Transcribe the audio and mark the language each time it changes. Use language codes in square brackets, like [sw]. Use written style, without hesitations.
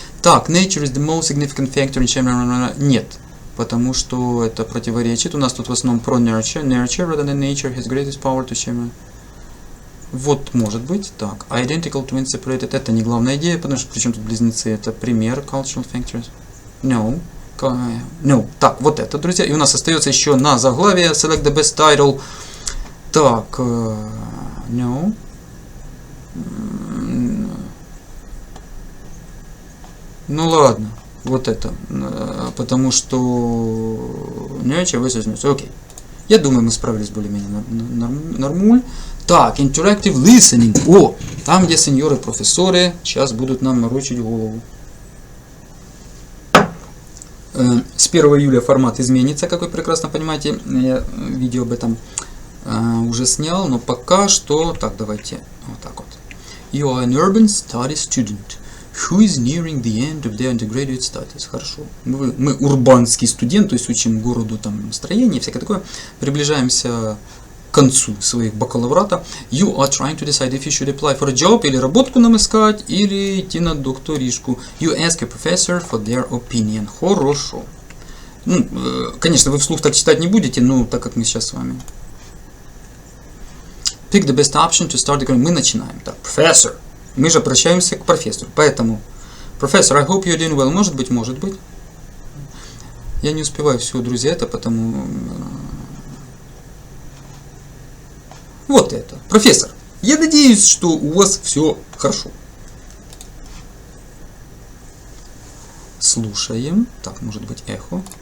[en] Так, nature is the most significant factor in change. [ru] Нет, потому что это противоречит. У нас тут в основном про nurture. [en] Nurture rather than nature has greatest power to change. [ru] Вот, может быть. [en] Так, identical twins separated. [ru] Это не главная идея, потому что причем тут близнецы. Это пример [en] cultural factors. [ru] No. No. Так, вот это, друзья. И у нас остается еще на заглавие [en] select the best title. [ru] Так, no. Ну ладно, вот это. Потому что... Нечего возьмется. Окей. Я думаю, мы справились более-менее нормуль. Так, interactive listening. О, там, где сеньоры, профессоры сейчас будут нам морочить голову. С 1 июля формат изменится, как вы прекрасно понимаете. Я видео об этом уже снял, но пока что... Так, давайте вот так вот. [en] You are an urban study student who is nearing the end of their undergraduate studies. [ru] Хорошо. Мы урбанский студент, то есть учим городу там строение, всякое такое. Приближаемся к концу своих бакалаврата. [en] You are trying to decide if you should apply for a job, [ru] или работку нам искать, или идти на докторишку. [en] You ask a professor for their opinion. [ru] Хорошо. Ну, конечно, вы вслух так читать не будете, но так как мы сейчас с вами. [en] Pick the best option to start the course. [ru] Мы начинаем. Так, professor. Мы же обращаемся к профессору. Поэтому, [en] professor, I hope you're doing well. [ru] Может быть, может быть. Я не успеваю все, друзья, это потому... Вот это. Профессор, я надеюсь, что у вас все хорошо. Слушаем. Так, может быть, эхо.